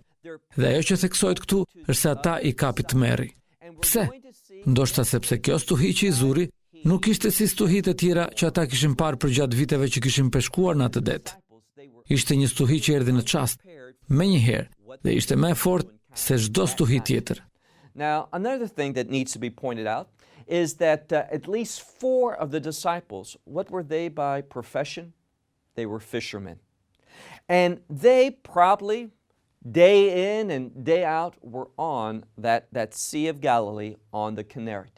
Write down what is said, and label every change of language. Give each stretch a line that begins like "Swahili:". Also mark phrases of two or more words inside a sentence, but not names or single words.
Albanian: Dhe ajo që theksohet këtu është se ata i kapi tmerri. Pse? Ndoshta sepse kjo stuhi që i zuri nuk ishte si stuhitë e tjera që ata kishin parë përgjatë viteve që kishin peshkuar në atë det. Ishte një stuhi që erdhi në çast, menjëherë, dhe ishte më e fortë se çdo stuhi tjetër.
English: Now, another thing that needs to be pointed out is that at least 4 of the disciples, what were they by profession? They were fishermen. And they probably, day in and day out, were on that Sea of Galilee on the Kinneret.